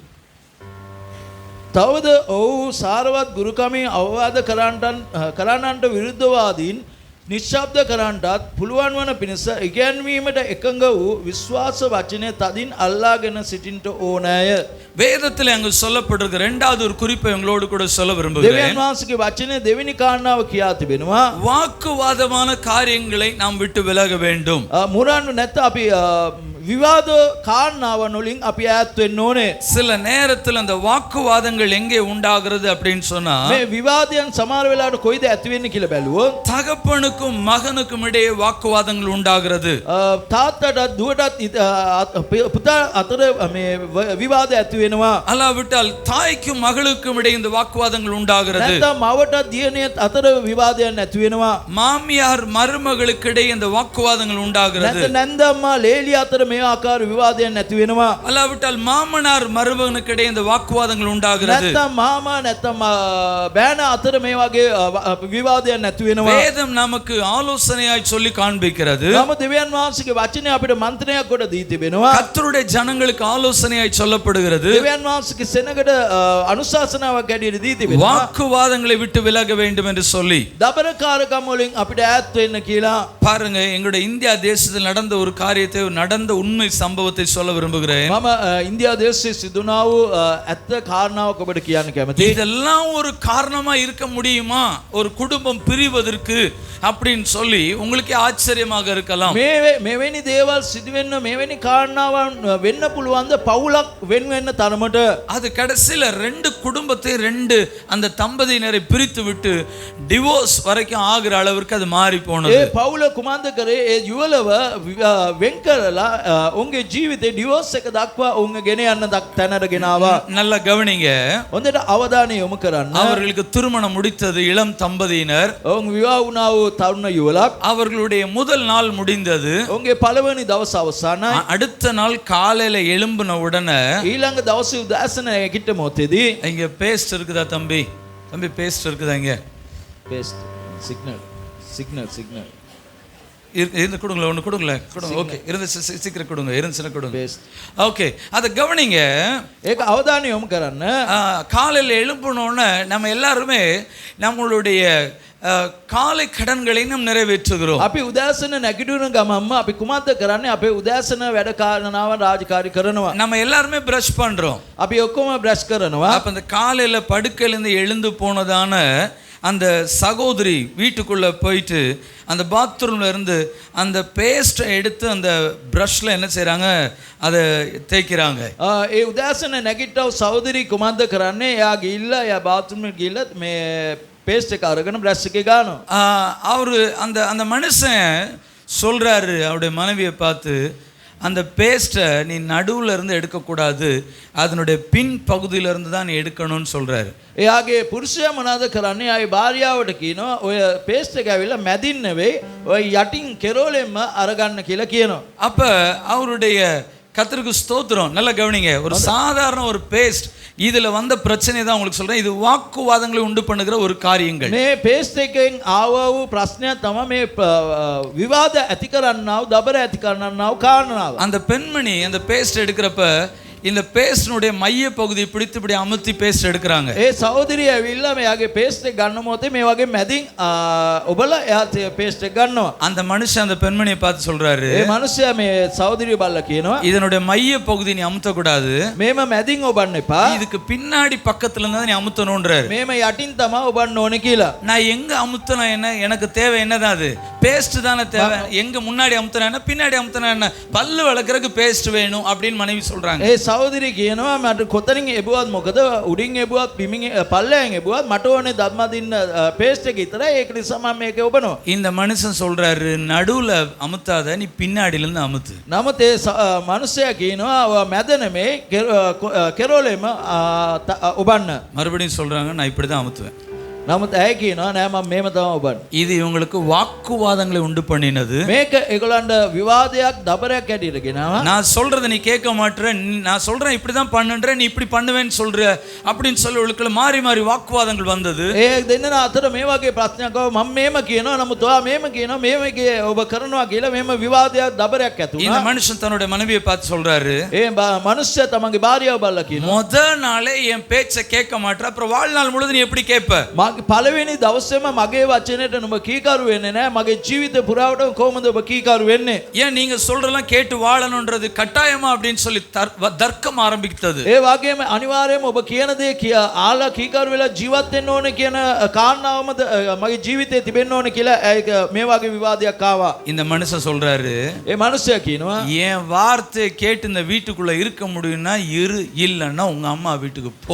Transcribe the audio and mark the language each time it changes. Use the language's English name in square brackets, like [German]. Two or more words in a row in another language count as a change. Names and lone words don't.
[Sinhala] තවද ඔහු සාරවත් ගුරුකමින් අවවාද කරන්නන්ට විරුද්ධවාදීන් නිශ්ශබ්ද කරන්නටත් පුළුවන් වන පිණිස ඉගැන්වීමට එකඟ වූ විශ්වාස වචනය තදින් අල්ලාගෙන සිටින්ට ඕනෑය. [Tamil] வேதத்தில் அங்கு சொல்லப்படுகிற இரண்டாவது ஒரு குறிப்பை உங்களோடு கூட சொல்ல [Sinhala] දෙවියන් [Tamil] விரும்புகிறேன். [Sinhala] වහන්සේගේ වචනේ දෙවෙනි කාරණාව කියා තිබෙනවා. [Tamil] வாக்குவாதமான காரியங்களை நாம் விட்டு விலக வேண்டும். [Sinhala] මුරන්න නැත්නම් අපි විවාද කාරණාවන් වලින් අපි ඈත් වෙන්න ඕනේ. [Tamil] சில நேரத்தில் அந்த வாக்குவாதங்கள் எங்கே உண்டாகிறது அப்படின்னு சொன்னா, [Sinhala] මේ විවාදයන් සමහර වෙලාවට කොයිද ඇති වෙන්නේ කියලා බැලුවොත් [Tamil] தகப்பனுக்கும் மகனுக்கும் இடையே வாக்குவாதங்கள் உண்டாகிறது. [Sinhala] තාත්තටත් දුවටත් පුතා අතර මේ විවාද ඇති වෙනවා. [Tamil] அல்லாவிட்டால் தாய்க்கும் மகளுக்கும் இடையே இந்த வாக்குவாதங்கள் உண்டாகிறது. [Sinhala] නැත්නම් මවටත් දියණියත් අතර විවාදයන් ඇති වෙනවා. [Tamil] மாமியார் மருமகளுக்கு இடையே இந்த வாக்குவாதங்கள் உண்டாகிறது. [Sinhala] නැත්නම් නැන්දම්මා ලේලිය අතර මේ ආකාර විවාදයන් ඇති වෙනවා. [Tamil] அல்லாவிட்டால் மாமனார் மருமகனுக்கு இடையே இந்த வாக்குவாதங்கள் உண்டாகிறது. [Sinhala] නැත්නම් මාමා නැත්නම් බෑන අතර මේ වගේ විවාදයන් ඇති වෙනවා. [Tamil] வேதம் நமக்கு ஆலோசனையாய் சொல்லி காண்பிக்கிறது. [Sinhala] නම දෙවියන් වහන්සේගේ වචනේ අපිට මන්ත්‍රණයක් කොට දී තිබෙනවා. [Tamil] கர்த்தருடைய ஜனங்களுக்கு ஆலோசனையாய் சொல்லப்படுகிறது. [Sinhala] දෙවියන් වහන්සේගේ සෙනගට අනුශාසනාවක් ඇටියට දී තිබෙනවා. [Tamil] வாக்குவாதங்களை விட்டு விலக வேண்டும் என்று சொல்லி [Sinhala] දබරකාරකම් වලින් අපිට ඈත් වෙන්න කියලා. [Tamil] பாருங்க, எங்களுடைய இந்தியா தேசத்தில் நடந்த ஒரு காரியத்தை, நடந்த உண்மை சம்பவத்தை சொல்ல விரும்புகிறேன். [Sinhala] මම ඉන්දියා දේශයේ සිදුනා වූ ඇත්ත කාරණාවක් ඔබට කියන්න කැමතියි. [Tamil] இதெல்லாம் ஒரு காரணமா இருக்க முடியுமா ஒரு குடும்பம் பிரிவதற்கு அப்படின்னு சொல்லி உங்களுக்கு ஆச்சரியமாக இருக்கலாம். [Sinhala] මෙවැනි දේවල් සිදු වෙන්න මෙවැනි කාරණාවන් වෙන්න පුළුවන්ද පවුලක් වෙන වෙන්න තරමට? [Tamil] அது கடைசியில ரெண்டு குடும்பத்தை, ரெண்டு அந்த தம்பதியினரை பிரித்து விட்டு டிவோர்ஸ் வரைக்கும் ஆகிற அளவிற்கு அது மாறி போனது. [Sinhala] ඒ පවුල කුමන්ද කරේ? ඒ යුවලව වෙන් කරලා උන්ගේ ජීවිතේ ඩිවෝර්ස් එක දක්වා උන්ව ගෙන යන්න තැනට ගෙනාවා. [Tamil] நல்லா கவனிங்க. [Sinhala] හොඳට අවධානය යොමු කරන්න. [Tamil] அவர்களுக்கு திருமணம் முடித்தது இளம் தம்பதியினர். [Sinhala] උන් විවාහ වුණා වූ තරුණ යුවලක්. [Tamil] அவர்களுடைய முதல் நாள் முடிந்தது. [Sinhala] උන්ගේ පළවෙනි දවස අවසానයි. [Tamil] அடுத்த நாள் காலையில எழும்பின உடனே [Sinhala] ඊළඟ දවසේ උදෑසන නැගිට මොහොතේදී [Tamil] இங்க பேஸ்ட் இருக்குதா தம்பி? தம்பி பேஸ்ட் இருக்குதா? இங்க [English] paste signal [Tamil] இருந்து கொடுங்களேன், ஒன்று கொடுங்களேன், கொடுங்க. ஓகே, இருந்து சீக்கிரம் கொடுங்க, இருந்துச்சுன்னா கொடுங்க. paste ஓகே, அதை கவனிங்க. [Sinhala] ඒක අවධානය යොමු කරන්න. [Tamil] காலையில் எழும்பினோன்னு நம்ம எல்லாருமே நம்மளுடைய காலை கடன்களை நாம் நிறைவேற்றுகிறோம். [Sinhala] අපි උදෑසන නැගිටින ගමන්ම අපි කුමක්ද කරන්නේ? අපේ උදෑසන වැඩ කාරණාවන් රාජකාරී කරනවා. [Tamil] நம்ம எல்லாருமே பிரஷ் பண்றோம். [Sinhala] අපි ඔක්කොම බ්‍රෂ් කරනවා. [Tamil] அப்ப அந்த காலையில படுக்கையிலேருந்து எழுந்து போனதான அந்த சகோதரி வீட்டுக்குள்ளே போயிட்டு அந்த பாத்ரூமில் இருந்து அந்த பேஸ்ட்டை எடுத்து அந்த ப்ரஷ்ல என்ன செய்கிறாங்க, அதை தேய்க்கிறாங்க. [Sinhala] ඒ උදෑසන නැගිට්ටව සහෝදරී කුමක්ද කරන්නේ? එයා ගිහිල්ලා එයා bathroom එකට ගිහිල්ලා මේ பேஸ்ட் එක අරගෙන ப்ரஷ் එකේ ගන්නවා. [Tamil] அவர் அந்த அந்த மனுஷன் சொல்கிறாரு அவருடைய மனைவியை பார்த்து, அந்த பேஸ்ட்டை நீ நடுவில் இருந்து எடுக்கக்கூடாது, அதனுடைய பின் பகுதியிலிருந்து தான் நீ எடுக்கணும்னு சொல்கிறாரு. [Sinhala] එයාගේ පුරුෂයා මොනවද කරන්නේ? ආයේ භාර්යාවට කියනවා ඔය பேஸ்ட் එක ඇවිල්ලා මැදින් නෙවෙයි ඔය යටින් කෙරෝලෙන්ම අරගන්න කියලා කියනවා. [Tamil] அப்போ அவருடைய கர்த்தருக்கு ஸ்தோத்திரம். நல்லா கவனிங்க, ஒரு சாதாரண ஒரு பேஸ்ட், இதில் வந்த பிரச்சனை தான் உங்களுக்கு சொல்கிறேன். இது வாக்குவாதங்களை உண்டு பண்ணுகிற ஒரு காரியங்கள். [Sinhala] මේ பேஸ்ட் එකෙන් ආව වූ ප්‍රශ්නයක් තමයි මේ විවාද ඇති කරන්නාව, දබර ඇති කරන්නාව කාරණාව. [Tamil] அந்த பெண்மணி அந்த பேஸ்ட் எடுக்கிறப்ப இந்த பேஸ்டினுடைய மைய பகுதியை பிடித்து இப்படி அமுத்தி பேஸ்ட் எடுக்கிறாங்க. [Sinhala] ඒ සහෝදරිය ඇවිල්ලා මෙයාගේ பேஸ்ட் එක ගන්න මොහොතේ මේ වගේ මැදින් ඔබලා එයා பேஸ்ட் එක ගන්නවා. [Tamil] அந்த மனுஷன் அந்த பெண்மணியை பார்த்து சொல்றாரு, [Sinhala] ඒ මනුස්සයා මේ සහෝදරිය බල්ලා කියනවා, [Tamil] இதனுடைய மைய பகுதி நீ அமுத்த கூடாது, [Sinhala] මේම මැදින් ඔබන්න එපා, [Tamil] இதுக்கு பின்னாடி பக்கத்துல இருந்தா நீ அமுத்தணும்ன்றாரு. [Sinhala] මේම යටින් තමයි ඔබන්න ඕනේ කියලා. [Tamil] நான் எங்க அமுத்தனா என்ன, எனக்கு தேவை என்னதான் அது பேஸ்ட் தானே தேவை, எங்க முன்னாடி அமுத்தனா என்ன பின்னாடி அமுத்தனா என்ன, பல்லு விளக்குறதுக்கு பேஸ்ட் வேணும் அப்படின்னு மனைவி சொல்றாங்க. [Sinhala] සහෝදරිය කියනවා මට කොතනින් එබුවත් මොකද උඩින් එබුවත් පිමින් පල්ලෙන් එබුවත් මට ඕනේ දත්ම දින්න பேஸ்ட் එක විතරයි, ඒක නිසා මම මේක ඔබනවා. [Tamil] இந்த மனுஷன் சொல்றாரு, நடுவுல அமுத்தாத, நீ பின்னாடில இருந்து அமுத்து. [Sinhala] නමුත් ඒ මනුස්සයා කියනවා මැද නෙමේ කෙරෝලෙම ඔබන්න. [Tamil] மறுபடியும் சொல்றாங்க, நான் இப்படி தான் அமுத்துவேன். [Sinhala] නමුත් ඇය කියනවා නෑ මම මේම තමයි ඔබන්නේ. [Tamil] இது இவங்களுக்கு வாக்குவாதங்களை உண்டு பண்ணினது. [Sinhala] මේක ඒගොල්ලන්ට විවාදයක් දබරයක් ඇටියට ගෙනාවා. [Tamil] நான் சொல்றதை நீ கேட்க மாட்டற, நான் சொல்றேன் இப்படி தான் பண்ணுன்ற, நீ இப்படி பண்ணுவேன்னு சொல்ற அப்படின்னு சொல்லி உங்களுக்குள்ள மாறி மாறி வாக்குவாதங்கள் வந்தது. [Sinhala] ඒ දෙන්නා අතර මේ වගේ ප්‍රශ්නයක් ආවා. මම මේම කියනවා නමුත් ඔයා මේම කියනවා, මේමගේ ඔබ කරනවා කියලා මේම විවාදයක් දබරයක් ඇති [Tamil] இந்த [Sinhala] වුණා. [Tamil] மனுஷன் தன்னுடைய மனைவியை பார்த்து சொல்றாரு, [Sinhala] ඒ මනුස්සයා තමන්ගේ භාර්යාව බලලා කියනවා, [Tamil] முத நாளே என் பேச்சை கேட்க மாட்டற, அப்புறம் வாழ்நாள் முழுதும் நீ எப்படி கேட்ப? [Sinhala] පළවෙනි දවසේම මගේ වචනයට නුඹ කීකරු වෙන්නේ නැහැ, මගේ ජීවිත පුරාවට කොහොමද ඔබ කීකරු වෙන්නේ? [Tamil] ஏன் நீங்க சொல்றதெல்லாம் கேட்டு வாழணும்ன்றது கட்டாயமா அப்படின்னு சொல்லி தர்க்கம் ஆரம்பித்தது. [Sinhala] ඒ වගේම අනිවාර්යයෙන්ම ඔබ කියන දේ ආලා කීකරු වෙලා ජීවත් වෙන්න ඕනේ කියන කාරණාවම මගේ ජීවිතේ තිබෙන්න ඕනේ කියලා මේ වගේ විවාදයක් ආවා. [Tamil] இந்த மனுஷன் சொல்றாரு, [Sinhala] ඒ මනුස්සයා කියනවා [Tamil] என் வார்த்தையை கேட்டு இந்த வீட்டுக்குள்ள இருக்க முடியும்னா இரு, இல்லைன்னா உங்க அம்மா வீட்டுக்கு போ.